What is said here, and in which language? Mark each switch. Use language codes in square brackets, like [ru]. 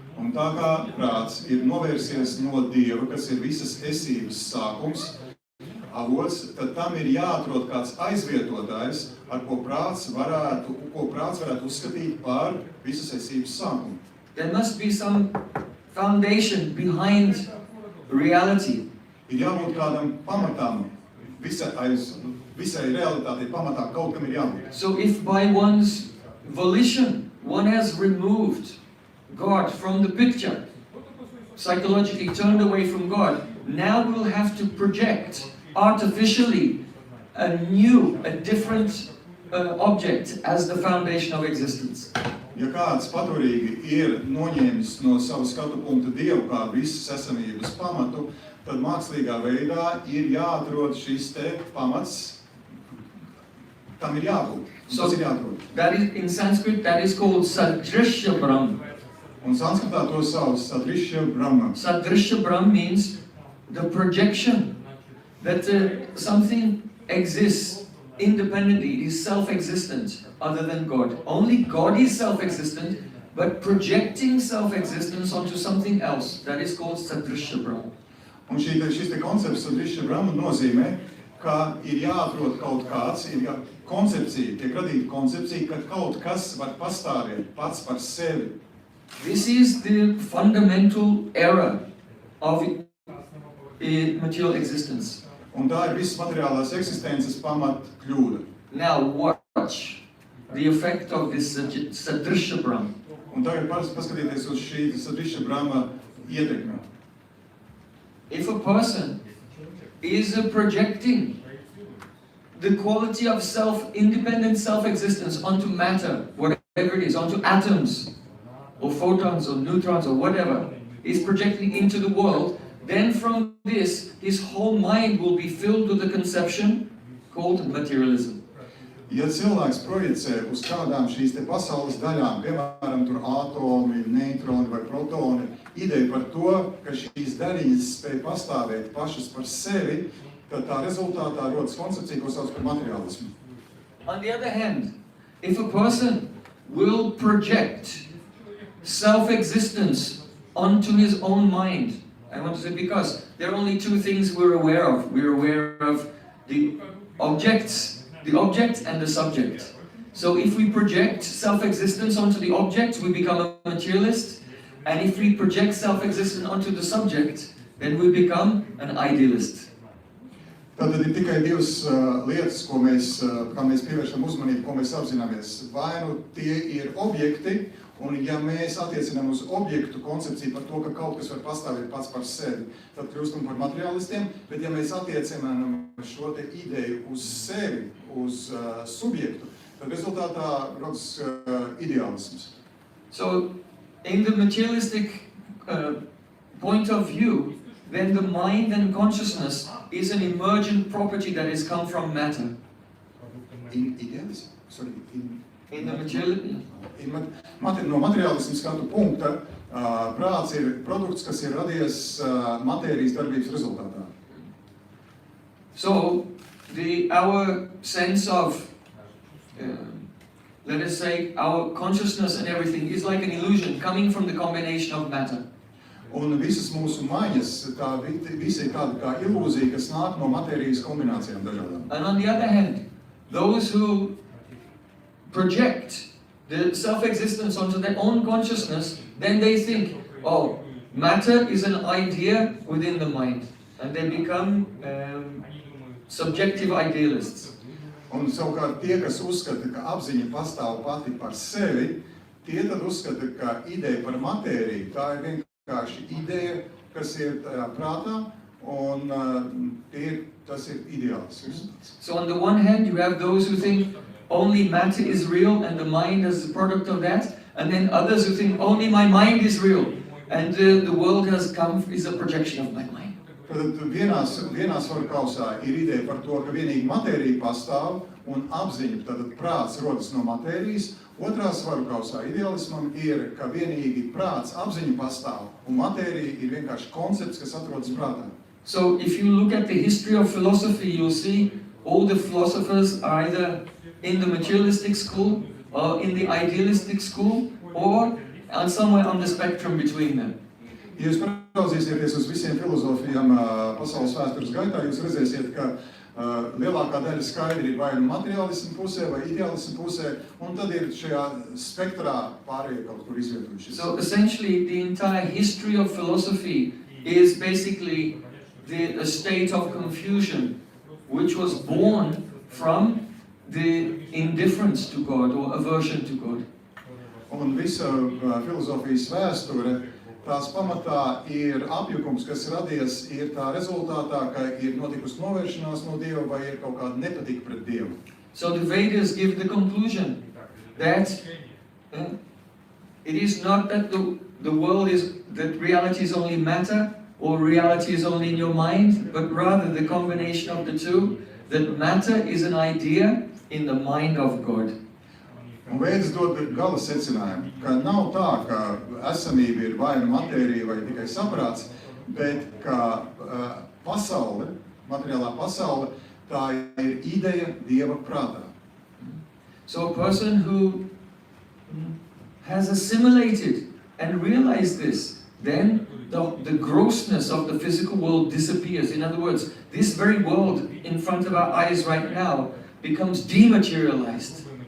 [lv] Un tā kā prāts ir novērsies no Dieva, kas ir visas esības sākums, avots, tad tam ir jāatrod kāds aizvietotājs, ar ko prāts varētu uzskatīt par visas esības sākumu. [en] There must be some foundation behind reality. [lv] Ir jābūt kādam pamatam, visai realitātei pamatā kaut kam ir jābūt. [en] So if by one's volition one has removed God from the picture, psychologically turned away from God, now we'll have to project artificially a different object as the foundation of existence. [lv] Ja kāds paturīgi ir noņēmis no sava skatu punkta Dievu kā visas esamības pamatu, tad mākslīgā veidā ir jāatrod šis te pamats, tam ir jābūt. [en] So [lv] Tas ir jāatrod. [en] that is, in Sanskrit, that is called Sadrishya Brahm. [lv] Un sanskritā to sauc Sadrishya Brahma. [en] Sadrishya Brahm means the projection that something exists independently, it is self-existent other than God. Only God is self-existent, but projecting self-existence onto something else, that is called Sadrishya Brahm. [lv] Un šis te koncepts Sadrishya Brahma nozīmē, ka ir jāatrod kaut kāds, ir koncepcija, tiek radīta koncepcija, ka kaut kas var pastāvēt pats par sevi. [en] This is the fundamental error of material existence. [lv] Un tā ir visas materiālās eksistences pamat kļūda. [en] Now watch the effect of this Sadrishya Brahm. [lv] Un tagad paskatieties uz šī Sadrishya Brahma ietekmi. [en] If a person is projecting the quality of independent self-existence onto matter, whatever it is, onto atoms, or photons, or neutrons, or whatever, is projecting into the world, then from this, his whole mind will be filled with a conception called materialism. [lv] Ja cilvēks projicē uz kādām šīs te pasaules daļām, piemēram, tur atomi, neitroni vai protoni, ideja par to, ka šīs daļiņas spēj pastāvēt pašas par sevi, tad tā rezultātā rodas koncepcija, ko sauc par materiālismu. [en] On the other hand, if a person will project self-existence onto his own mind, I want to say because there are only two things we're aware of. We're aware of the object and the subject. So if we project self-existence onto the object, we become a materialist. And if we project self-existence onto the subject, then we become an idealist. [lv] Tad ir tikai divas lietas, kā mēs pievēršam uzmanību, ko mēs apzināmies. Vai nu tie ir objekti, un ja mēs attiecinām uz objektu koncepciju par to, ka kaut kas var pastāvēt pats par sevi, tad kļūstam par materiālistiem, bet ja mēs attiecinām šo te ideju uz sevi, uz subjektu, tad rezultātā rodas ideālisms. [en] So, in the materialistic point of view, then the mind and consciousness is an emergent property that has come from matter. In idealism? Sorry, In the materialism. [lv] No materiālismu skatu punkta, prāts ir produkts, kas ir radies matērijas darbības rezultātā. [en] So, our sense of, let us say, our consciousness and everything is like an illusion coming from the combination of matter. [lv] Un visas mūsu maņas, visi ir tāda kā ilūzija, kas nāk no matērijas kombinācijām dažādām. [en] And on the other hand, those who project the self-existence onto their own consciousness, then they think, oh, matter is an idea within the mind. And they become subjective idealists. [lv] Un savukārt tie, kas uzskata, ka apziņa pastāv pati par sevi, tie tad uzskata, ka ideja par matēriju, tā ir vienkārši ideja, kas ir prātā, un tas ir ideāls. [en] So on the one hand, you have those who think only matter is real and the mind is the product of that, and then others who think only my mind is real and the world has come is a projection of my mind. [lv] Tad vienā svaru kausā ir ideja par to, ka vienīgi matērija pastāv un apziņa, tad prāts rodas no matērijas. Otrā svaru kausā ideālismam ir, ka vienīgi prāts apziņa pastāv un matērija ir vienkārši koncepts, kas atrodas prātā. [en] So if you look at the history of philosophy, you'll see all the philosophers are either in the materialistic school or in the idealistic school or somewhere on the spectrum between them. [lv] Ja jūs paraudzīsieties uz visiem filozofijām pasaules vēstures gaitā, jūs redzēsiet, ka lielākā daļa skaidri ir vai nu materiālismu pusē, vai ideālismu pusē, un tad ir šajā spektrā pārējie kaut kur izvietojušies. [en] So essentially, the entire history of philosophy is basically a state of confusion, which was born from the indifference to God or aversion to God. [lv] Un visa filozofijas vēsture, tās pamatā ir apjukums, kas radies, ir tā rezultātā, ka ir notikusi novēršanās no Dieva vai ir kaut kāda nepatika pret Dievu. [en] So the Vedas give the conclusion that it is not that the world is, that reality is only matter or reality is only in your mind, but rather the combination of the two, that matter is an idea in the mind of God. [lv] Un Vēdas dod gala secinājumu, ka nav tā, ka esamība ir vai nu matērija vai tikai saprāts, bet ka pasaule, materiālā pasaule, tā ir ideja Dieva prātā. [en] So a person who has assimilated and realized this, then the grossness of the physical world disappears. In other words, this very world in front of our eyes right now becomes dematerialized.